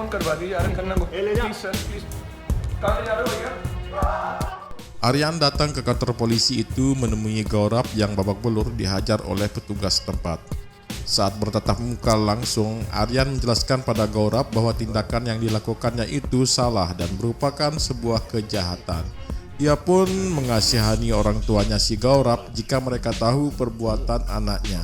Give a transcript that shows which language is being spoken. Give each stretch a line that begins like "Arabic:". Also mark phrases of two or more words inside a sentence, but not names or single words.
Hindi: करवा दीजिए आर्यन खन्ना को
English: please sir please
Hindi: कहाँ ले जा रहे हो भैया
Indonesian: Aryan datang ke kantor polisi itu menemui Gaurav yang babak belur dihajar oleh petugas tempat. Saat bertatap muka langsung, Aryan menjelaskan pada Gaurav bahwa tindakan yang dilakukannya itu salah dan merupakan sebuah kejahatan. Ia pun mengasihani orang tuanya si Gaurav jika mereka tahu perbuatan anaknya.